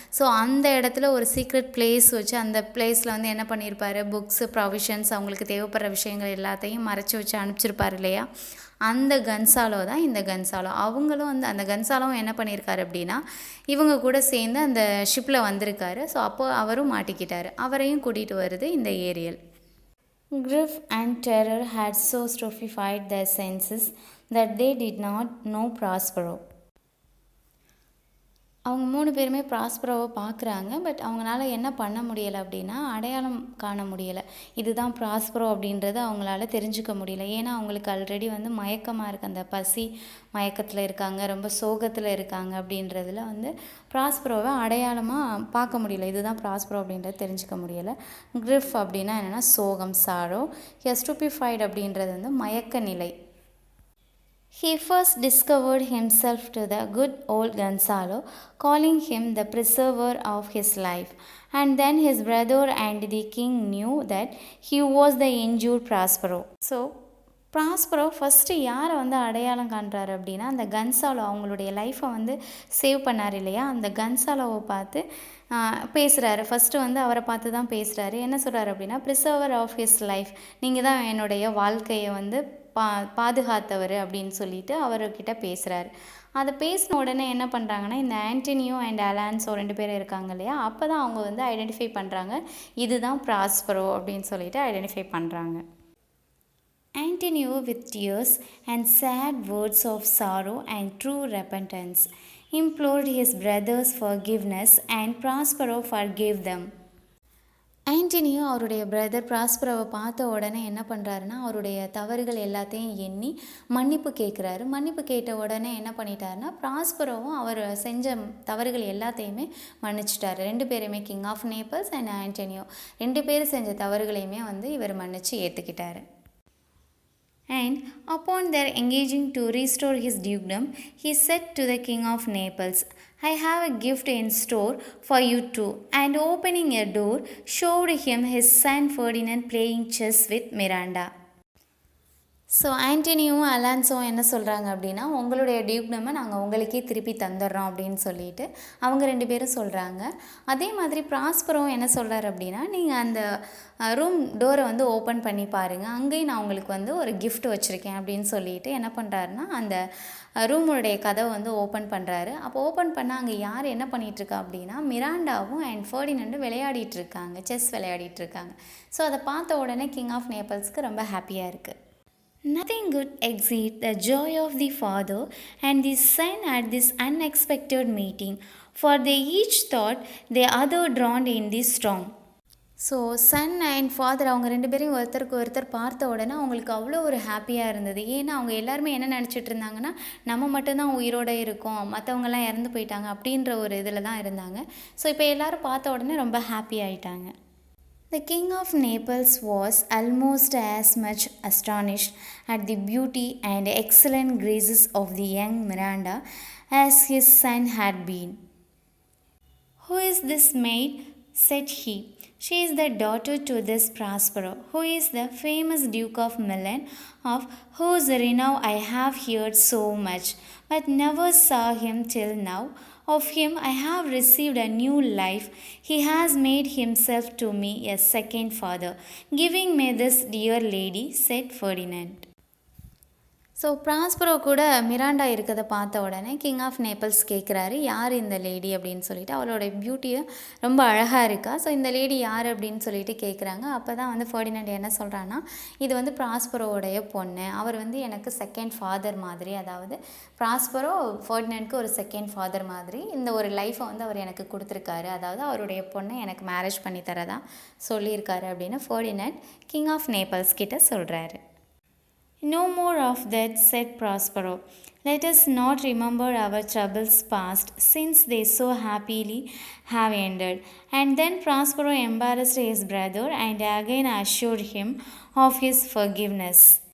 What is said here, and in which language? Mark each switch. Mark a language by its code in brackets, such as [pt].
[ta] So அந்த இடத்துல ஒரு சீக்ரெட் பிளேஸ் வச்சு அந்த பிளேஸில் வந்து என்ன பண்ணியிருப்பார், புக்ஸு ப்ரொவிஷன்ஸ் அவங்களுக்கு தேவைப்படுற விஷயங்கள் எல்லாத்தையும் மறைச்சி வச்சு அனுப்பிச்சிருப்பார் இல்லையா. அந்த கன்சாலோ தான் இந்த கன்சாலோ. அவங்களும் வந்து அந்த கன்சாலோவும் என்ன பண்ணியிருக்காரு அப்படின்னா, இவங்க கூட சேர்ந்து அந்த ஷிப்பில் வந்திருக்காரு. ஸோ அப்போ அவரும் மாட்டிக்கிட்டார். அவரையும் கூட்டிகிட்டு வருது இந்த Ariel. [en] Grief and terror had so stupefied their senses that they did not know Prospero. [ta] அவங்க 3 பேருமே ப்ராஸ்பரோவை பார்க்குறாங்க. பட் அவங்களால என்ன பண்ண முடியலை அப்படின்னா, அடையாளம் காண முடியலை. இதுதான் ப்ராஸ்பரோ அப்படின்றத அவங்களால தெரிஞ்சுக்க முடியல. ஏன்னா அவங்களுக்கு ஆல்ரெடி வந்து மயக்கமாக இருக்குது. அந்த பசி மயக்கத்தில் இருக்காங்க, ரொம்ப சோகத்தில் இருக்காங்க. அப்படின்றதுல வந்து ப்ராஸ்பரோவை அடையாளமாக பார்க்க முடியல. இதுதான் ப்ராஸ்பரோ அப்படின்றத தெரிஞ்சுக்க முடியலை. கிரிஃப் அப்படின்னா என்னென்னா சோகம், சாரோ. ஸ்டூபிஃபைட் அப்படின்றது வந்து மயக்க நிலை. [en] He first discovered himself to the good old Gonzalo, calling him the preserver of his life. And then his brother and the king knew that he was the injured Prospero. [ta] So, Prospero first யாரை வந்து அடையாளம் காண்றாரு அப்படின்னா, அந்த கன்சாலோ அவங்களுடைய லைஃப்பை வந்து save பண்ணார் இல்லையா, அந்த கன்சாலோவை பார்த்து பேசுகிறாரு. ஃபஸ்ட்டு வந்து அவரை பார்த்து தான் பேசுகிறாரு. என்ன சொல்கிறாரு அப்படின்னா, ப்ரிசர்வர் ஆஃப் ஹிஸ் லைஃப், நீங்கள் தான் என்னுடைய வாழ்க்கையை வந்து பாதுகாத்தவர் அப்படின்னு சொல்லிட்டு அவர்கிட்ட பேசுகிறாரு. அதை பேசின உடனே என்ன பண்ணுறாங்கன்னா, இந்த ஆண்டனியோ அண்ட் அலான்ஸோ 2 பேரும் இருக்காங்க இல்லையா, அப்போ தான் அவங்க வந்து ஐடென்டிஃபை பண்ணுறாங்க, இதுதான் ப்ராஸ்பரோ அப்படின்னு சொல்லிட்டு ஐடென்டிஃபை பண்ணுறாங்க. [en] Antonio, with tears and sad words of sorrow and true repentance, implored his brothers' forgiveness, and Prospero forgave them. [ta] Antonio அவருடைய பிரதர் ப்ராஸ்பரோவை பார்த்த உடனே என்ன பண்ணுறாருன்னா, அவருடைய தவறுகள் எல்லாத்தையும் எண்ணி மன்னிப்பு கேட்குறாரு. மன்னிப்பு கேட்ட உடனே என்ன பண்ணிட்டாருன்னா, ப்ராஸ்பரோவும் அவர் செஞ்ச தவறுகள் எல்லாத்தையுமே மன்னிச்சிட்டாரு. 2 பேருமே, king of Naples and Antonio 2 பேரும் செஞ்ச தவறுகளையுமே வந்து இவர் மன்னித்து ஏற்றுக்கிட்டாரு. [en] And upon their engaging to restore his dukedom, he said to the king of Naples, I have a gift in store for you too. And opening a door, showed him his son Ferdinand playing chess with Miranda. [ta] So ஆண்டனியும் அலான்ஸோவும் என்ன சொல்கிறாங்க அப்படின்னா, உங்களுடைய டியூக்டமை நாங்கள் உங்களுக்கே திருப்பி தந்துடுறோம் அப்படின்னு சொல்லிட்டு அவங்க 2 பேரும் சொல்கிறாங்க. அதே மாதிரி ப்ராஸ்பரோவும் என்ன சொல்கிறார் அப்படின்னா, நீங்கள் அந்த ரூம் டோரை வந்து ஓப்பன் பண்ணி பாருங்கள், அங்கேயும் நான் உங்களுக்கு வந்து ஒரு கிஃப்ட் வச்சுருக்கேன் அப்படின்னு சொல்லிட்டு என்ன பண்ணுறாருன்னா, அந்த ரூமுடைய கதவை வந்து ஓப்பன் பண்ணுறாரு. அப்போ ஓப்பன் பண்ணால் அங்கே யார் என்ன பண்ணிகிட்ருக்கா அப்படின்னா, மிராண்டாவும் அண்ட் ஃபர்டினண்டும் விளையாடிட்டுருக்காங்க, செஸ் விளையாடிட்டுருக்காங்க. ஸோ அதை பார்த்த உடனே கிங் ஆஃப் நேபிள்ஸ்க்கு ரொம்ப ஹாப்பியாக இருக்குது. [en] Nothing could exceed the joy of the father and the son at this unexpected meeting, for they each thought the other drowned in the storm. [ta] So Sun and father அவங்க 2 பேரையும் ஒருத்தருக்கு ஒருத்தர் பார்த்த உடனே அவங்களுக்கு அவ்வளோ ஒரு ஹாப்பியாக இருந்தது. ஏன்னா அவங்க எல்லாருமே என்ன நினச்சிட்டு இருந்தாங்கன்னா, நம்ம மட்டும்தான் உயிரோடு இருக்கோம், மற்றவங்கெல்லாம் இறந்து போயிட்டாங்க அப்படின்ற ஒரு இதில் தான் இருந்தாங்க. ஸோ இப்போ எல்லோரும் பார்த்த உடனே ரொம்ப ஹாப்பி ஆகிட்டாங்க. [en] The king of Naples was almost as much astonished at the beauty and excellent graces of the young Miranda as his son had been. Who is this maid? Said he. She is the daughter to this Prospero, who is the famous Duke of Milan, of whose renown I have heard so much, but never saw him till now. Of him I have received a new life. He has made himself to me a second father, giving me this dear lady, said Ferdinand. [ta] So Prospero கூட Miranda இருக்கிறத பார்த்த உடனே king of Naples கேட்குறாரு, யார் இந்த lady அப்படின்னு சொல்லிட்டு. அவளோட பியூட்டியை ரொம்ப அழகாக இருக்கா, ஸோ இந்த லேடி யார் அப்படின்னு சொல்லிட்டு கேட்குறாங்க. அப்போ தான் வந்து ஃபர்டினண்ட் என்ன சொல்கிறான்னா, இது வந்து ப்ராஸ்பரோடைய பொண்ணு, அவர் வந்து எனக்கு செகண்ட் ஃபாதர் மாதிரி, அதாவது ப்ராஸ்பரோ ஃபர்டினண்ட்க்கு ஒரு செகண்ட் ஃபாதர் மாதிரி இந்த ஒரு லைஃப்பை வந்து அவர் எனக்கு கொடுத்துருக்காரு, அதாவது அவருடைய பொண்ணை எனக்கு மேரேஜ் பண்ணி தரதா சொல்லியிருக்காரு அப்படின்னு ஃபர்டினண்ட் கிங் ஆஃப் நேபிள்ஸ் கிட்ட சொல்கிறாரு. [en] No more of that, said Prospero. Let us not remember our troubles past, since they so happily have ended. And then Prospero embarrassed his brother and again assured him of his forgiveness.